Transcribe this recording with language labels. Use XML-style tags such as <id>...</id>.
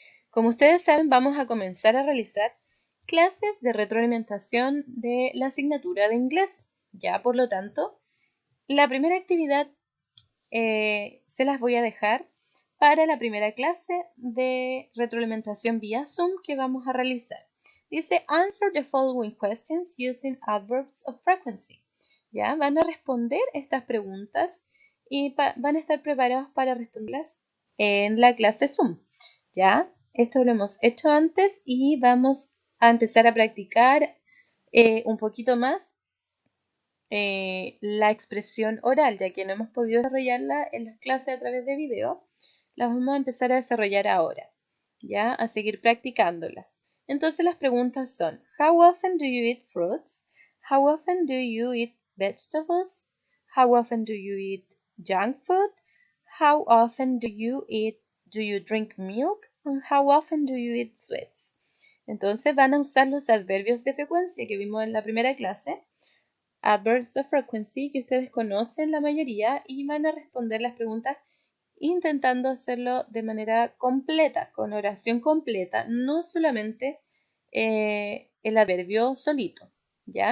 <es>Como ustedes saben, vamos a comenzar a realizar clases de retroalimentación de la asignatura de inglés. Ya, por lo tanto, la primera actividad se las voy a dejar para la primera clase de retroalimentación vía Zoom que vamos a realizar. Dice,</es> <en>answer the following questions using adverbs of frequency.</en> <es>¿Ya? Van a responder estas preguntas y van a estar preparados para responderlas en la clase Zoom. ¿Ya? Esto lo hemos hecho antes y vamos a empezar a practicar un poquito más la expresión oral, ya que no hemos podido desarrollarla en las clases a través de video, la vamos a empezar a desarrollar ahora, ¿ya? A seguir practicándola. Entonces las preguntas son,</es> <en>how often do you eat fruits? How often do you eat vegetables? How often do you eat junk food? How often do you drink milk? And how often do you eat sweets?</en> <es>Entonces van a usar los adverbios de frecuencia que vimos en la primera clase, adverbs of frequency, que ustedes conocen la mayoría, y van a responder las preguntas intentando hacerlo de manera completa, con oración completa, no solamente el adverbio solito. ¿Ya?</es>